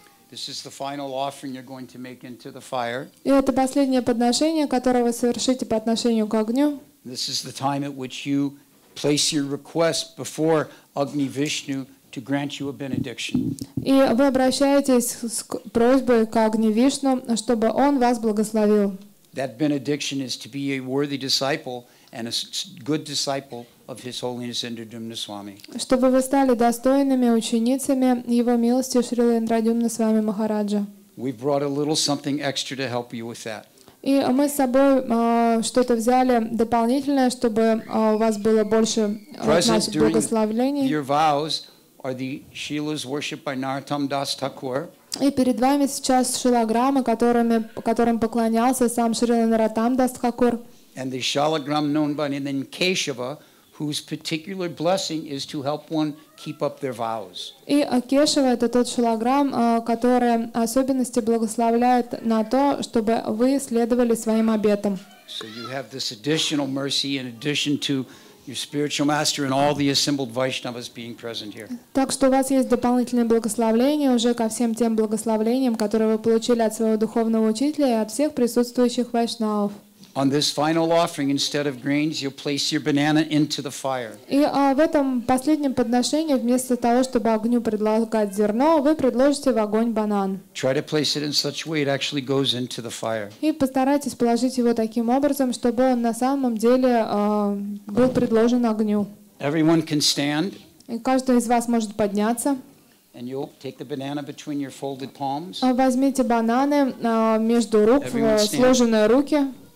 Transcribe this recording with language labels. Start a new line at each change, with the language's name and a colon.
English: This is the final offering you're going to make into the fire.
Russian: И это последнее подношение, которое вы совершите по отношению к огню.
English: This is the time at which you place your request before Agni Vishnu to grant you a benediction.
Russian: И вы обращаетесь с просьбой к Агни Вишну, чтобы он вас благословил.
English: That benediction is to be a worthy disciple and a good disciple of His Holiness Indradyumna Swami.
Russian: Чтобы вы стали достойными ученицами Его милости Шрила Индрадьюмна Свами Махараджа.
English: We brought a little something extra to help you with that.
Russian: И мы с собой что-то взяли дополнительное, чтобы у вас было больше наших благословлений.
English: Your vows are the Shilas worshipped by Narottam Das Thakur.
Russian: И перед вами сейчас шилограммы, которым поклонялся сам Шрила Нароттам Дас Тхакур.
English: And the shalagram known by the name Keshava, whose particular blessing is to help one keep up their vows.
Russian: И Кешева — это тот шалаграм, который особенности благословляет на то, чтобы вы следовали своим обетам.
English: So you have this additional mercy in addition to your spiritual master and all the assembled Vaishnavas being present here.
Russian: Так что у вас есть дополнительное благословление уже ко всем тем благословлениям, которые вы получили от своего духовного учителя и от всех присутствующих вайшнавов.
English: On this final offering, instead of grains, you'll place your banana into the fire.
Russian: И в этом последнем подношении вместо того, чтобы огню предлагать зерно, вы предложите в огонь банан.
English: Try to place it in such a way it actually goes into the fire.
Russian: И постарайтесь положить его таким образом, чтобы он на самом деле был предложен огню.
English: Everyone can stand.
Russian: И каждый из вас может подняться.
English: And you'll take the banana between your folded palms.
Russian: Возьмите бананы между рук, сложенные руки.